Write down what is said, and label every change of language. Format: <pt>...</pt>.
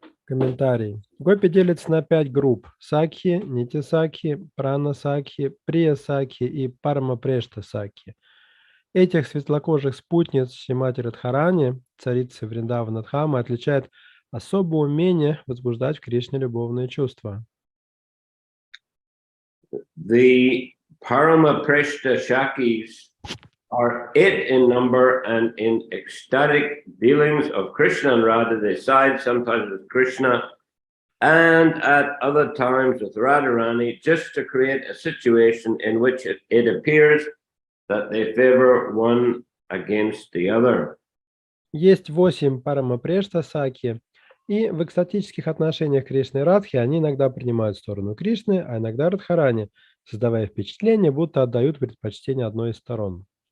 <ru>Комментарий. Гопи делятся на 5 групп. Сакхи, Нити Сакхи, Прана Сакхи, Прия Сакхи и Парама Прешта Сакхи. Этих светлокожих спутниц Шримати Радхарани, царицы Вриндавана Дхамы, отличает особое умение возбуждать в Кришне любовные чувства.</ru> <en>The Parama Preshta Shakis are 8 in number, and in ecstatic dealings of Krishna and Radha, they side sometimes with Krishna and at other times with Radharani, just to create a situation in which it appears that they favor one against the other.</en> <ru>Есть 8 Парамапрешта Сакхи, и в экстатических отношениях Кришны и Радхи они иногда принимают сторону Кришны, а иногда Радхарани, создавая впечатление, будто отдают предпочтение одной из сторон.</ru>